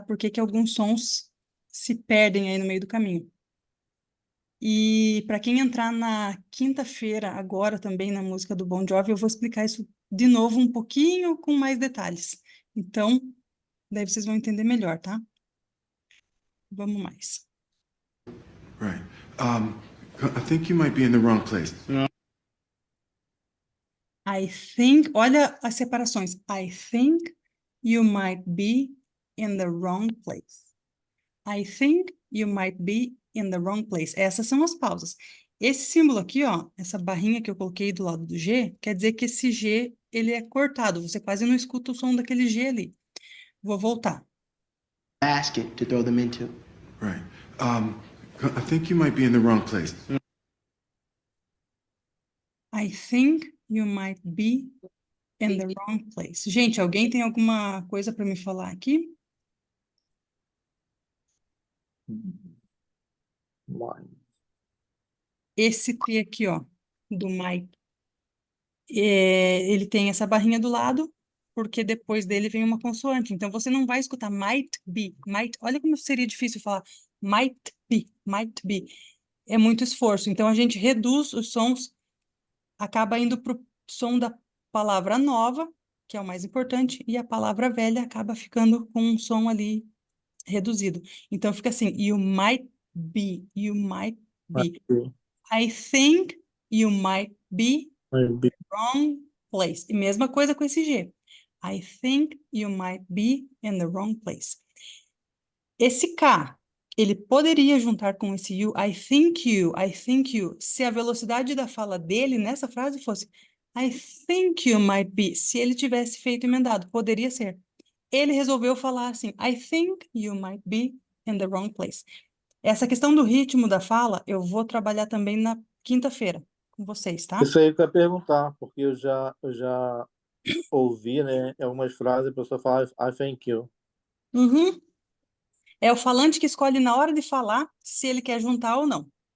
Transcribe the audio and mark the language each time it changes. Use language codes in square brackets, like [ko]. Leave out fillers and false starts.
[pt] Por que que alguns sons se perdem aí no meio do caminho. E para quem entrar na quinta-feira, agora também na música do Bon Jovi, eu vou explicar isso de novo um pouquinho com mais detalhes. Então, daí vocês vão entender melhor, tá? Vamos mais. [en] Right. I think you might be in the wrong place. I think, [pt] olha as separações. [en] I think you might be in the wrong place. I think you might be in the wrong place. [pt] Essas são as pausas. Esse símbolo aqui, ó, essa barrinha que eu coloquei do lado do G, quer dizer que esse G, ele é cortado. Você quase não escuta o som daquele G ali. Vou voltar. [en] Basket to throw them into. Right. I think you might be in the wrong place. I think you might be in the wrong place. [pt] Gente, alguém tem alguma coisa para me falar aqui? [en] Mine. [pt] Esse T aqui, ó, do might, ele tem essa barrinha do lado, porque depois dele vem uma consoante. Então, você não vai escutar [en] might be, might. [pt] Olha como seria difícil falar [en] might be, might be. [pt] É muito esforço. Então, a gente reduz os sons, acaba indo para o som da palavra nova, que é o mais importante, e a palavra velha acaba ficando com um som ali reduzido. [en] Então, fica assim, you might be, you might be. I think you might be Might be. wrong place. [pt] E mesma coisa com esse G. [en] I think you might be in the wrong place. [pt] Esse K, ele poderia juntar com esse you, [en] I think you, [pt] se a velocidade da fala dele nessa frase fosse [en] I think you might be, [pt] se ele tivesse feito emendado, poderia ser. [en] Ele resolveu falar assim, I think you might be in the wrong place. [pt] Essa questão do ritmo da fala, eu vou trabalhar também na quinta-feira com vocês, tá? Isso aí que eu ia perguntar, porque eu já ouvi, né, em algumas frases a pessoa fala [en] I thank you. Uhum. [pt] É o falante que escolhe na hora de falar se ele quer juntar ou não.